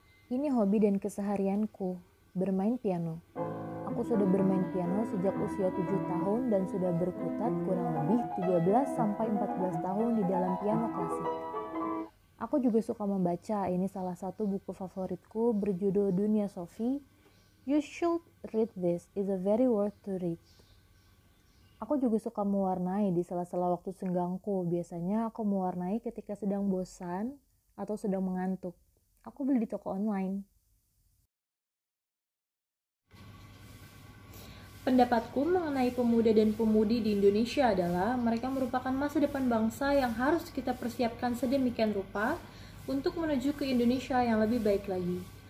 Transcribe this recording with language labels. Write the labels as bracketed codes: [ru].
[id] Ini hobi dan keseharianku, bermain piano. Aku sudah bermain piano sejak usia 7 tahun dan sudah berkutat kurang lebih 13-14 tahun di dalam piano klasik. Aku juga suka membaca, ini salah satu buku favoritku berjudul Dunia Sophie. [en] You should read this, it's a very worth to read. [id] Aku juga suka mewarnai di sela-sela waktu senggangku. Biasanya aku mewarnai ketika sedang bosan atau sedang mengantuk. Aku beli di toko online. Pendapatku mengenai pemuda dan pemudi di Indonesia adalah mereka merupakan masa depan bangsa yang harus kita persiapkan sedemikian rupa untuk menuju ke Indonesia yang lebih baik lagi.